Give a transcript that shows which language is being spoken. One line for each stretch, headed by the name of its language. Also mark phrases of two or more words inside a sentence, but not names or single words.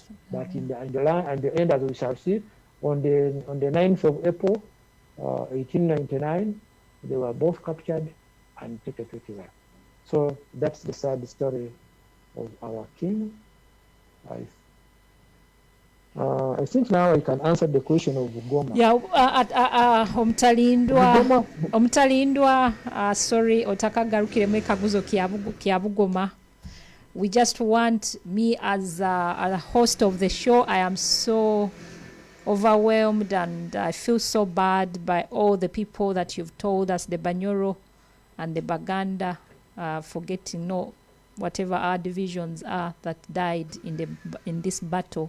English: But in the end, as we shall see, on the 9th of April, 1899, they were both captured and taken to Kizar. So that's the sad story of our king. I think now I can answer the question of Bugoma. Yeah,
Nyankole: Omutalindwa, sorry, otakagarukiremu ekaguzo kya Bugoma.
English: We just want, me as a host of the show, I am so overwhelmed and I feel so bad by all the people that you've told us, the Bunyoro and the Baganda, for getting know whatever our divisions are that died in this battle.